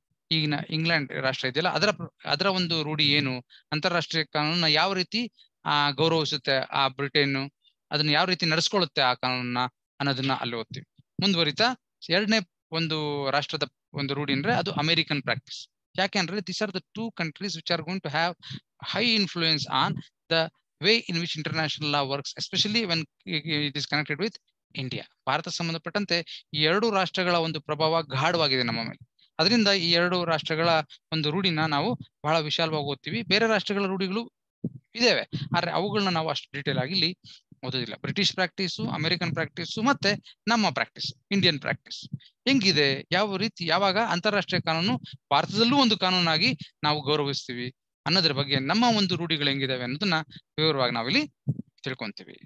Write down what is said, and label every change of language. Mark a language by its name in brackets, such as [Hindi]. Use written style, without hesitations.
[Kannada] ಈಗಿನ ಇಂಗ್ಲೆಂಡ್ ರಾಷ್ಟ್ರ ಇದೆಯಲ್ಲ, ಅದರ ಒಂದು ರೂಢಿ ಏನು, ಅಂತಾರಾಷ್ಟ್ರೀಯ ಕಾನೂನನ್ನ ಯಾವ ರೀತಿ ಗೌರವಿಸುತ್ತೆ ಆ ಬ್ರಿಟನ್, ಅದನ್ನ ಯಾವ ರೀತಿ ನಡೆಸ್ಕೊಳ್ಳುತ್ತೆ ಆ ಕಾನೂನನ್ನ ಅನ್ನೋದನ್ನ ಅಲ್ಲಿ ಓದ್ತೀವಿ. ಮುಂದುವರಿತಾ 2ನೇ ಒಂದು ರಾಷ್ಟ್ರದ ಒಂದು ರೂಢಿ ಅಂದ್ರೆ ಅದು ಅಮೆರಿಕನ್ ಪ್ರಾಕ್ಟೀಸ್. ಯಾಕೆಂದ್ರೆ [English] This are the 2 countries which are going to have high influence on the way in which international law works, especially when it is connected with India. [Kannada] Bharat ಸಂಬಂಧಪಟ್ಟಂತೆ ಈ 2 ರಾಷ್ಟ್ರಗಳ ಒಂದು ಪ್ರಭಾವ ಗಾಢವಾಗಿದೆ ನಮ್ಮ ಮೇಲೆ. ಅದರಿಂದ ಈ 2 ರಾಷ್ಟ್ರಗಳ ಒಂದು ರೂಢಿನ ನಾವು ಬಹಳ ವಿಶಾಲವಾಗಿ ಓದ್ತೀವಿ. ಬೇರೆ ರಾಷ್ಟ್ರಗಳ ರೂಢಿಗಳು ಇದಾವೆ, ಆದ್ರೆ ಅವುಗಳನ್ನ ನಾವು ಅಷ್ಟು ಡೀಟೇಲ್ ಆಗಿ ಇಲ್ಲಿ ಓದೋದಿಲ್ಲ. ಬ್ರಿಟಿಷ್ ಪ್ರಾಕ್ಟೀಸು, ಅಮೆರಿಕನ್ ಪ್ರಾಕ್ಟೀಸು ಮತ್ತೆ ನಮ್ಮ ಪ್ರಾಕ್ಟೀಸ್ ಇಂಡಿಯನ್ ಪ್ರಾಕ್ಟೀಸ್ ಹೆಂಗಿದೆ, ಯಾವ ರೀತಿ ಯಾವಾಗ ಅಂತಾರಾಷ್ಟ್ರೀಯ ಕಾನೂನು ಭಾರತದಲ್ಲೂ ಒಂದು ಕಾನೂನಾಗಿ ನಾವು ಗೌರವಿಸ್ತೀವಿ ಅನ್ನೋದ್ರ ಬಗ್ಗೆ ನಮ್ಮ ಒಂದು ರೂಢಿಗಳು ಹೆಂಗಿದಾವೆ ಅನ್ನೋದನ್ನ ವಿವರವಾಗಿ ನಾವಿಲ್ಲಿ ತಿಳ್ಕೊಂತೀವಿ.